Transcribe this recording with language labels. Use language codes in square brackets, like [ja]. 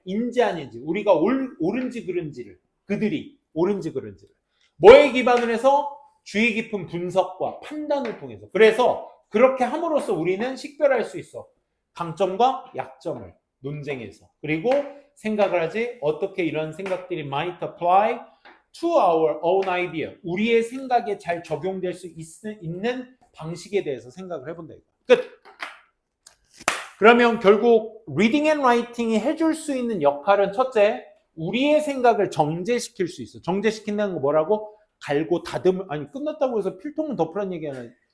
[ko] 인지 아닌지, 우리가 옳은지 그른지를, 그들이 옳은지 그른지를. 뭐에 기반을 해서? 주의 깊은 분석과 판단을 통해서. 그래서 그렇게 함으로써 우리는 식별할 수 있어. 강점과 약점을 논쟁에서. 그리고 생각을 하지. 어떻게 이런 생각들이 [en] might apply to our own idea. [ko] 우리의 생각에 잘 적용될 수 있는 방식에 대해서 생각을 해본다. 끝. 그러면 결국 [en] reading and writing [ko] 이 해줄 수 있는 역할은 첫째, 우리의 생각을 정제시킬 수 있어. 정제시킨다는 거 뭐라고? 갈고 아니 끝났다고 해서 필통은 덮으라는 얘기 아니야.